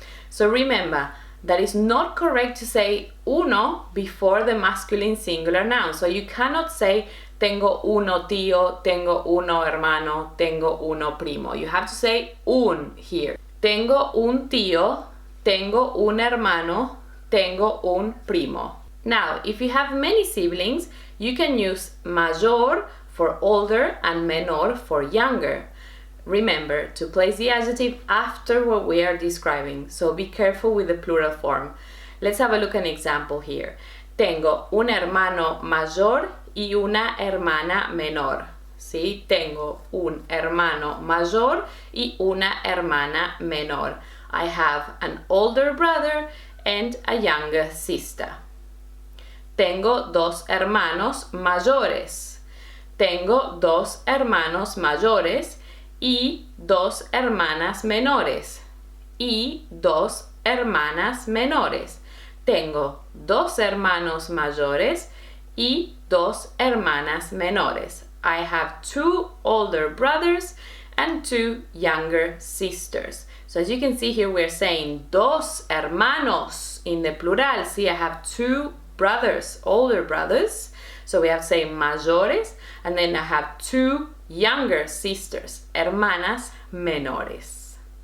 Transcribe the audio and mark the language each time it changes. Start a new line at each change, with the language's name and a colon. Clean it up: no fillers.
English: So remember, that is not correct to say uno before the masculine singular noun. So you cannot say
Spanish: tengo uno tío, tengo uno hermano, tengo uno primo.
English: You have to say un here.
Spanish: Tengo un tío, tengo un hermano, tengo un primo.
English: Now, if you have many siblings, you can use mayor for older and menor for younger. Remember to place the adjective after what we are describing, so be careful with the plural form. Let's have a look at an example here.
Spanish: Tengo un hermano mayor y una hermana menor. Sí, tengo un hermano mayor y una hermana menor.
English: I have an older brother and a younger sister.
Spanish: Tengo dos hermanos mayores. Tengo dos hermanos mayores y dos hermanas menores. Y dos hermanas menores. Tengo dos hermanos mayores y dos hermanas menores.
English: I have two older brothers and two younger sisters. So as you can see here, we're saying dos hermanos in the plural. See, I have two brothers, older brothers. So we have to say mayores, and then I have two younger sisters,
Spanish: hermanas menores.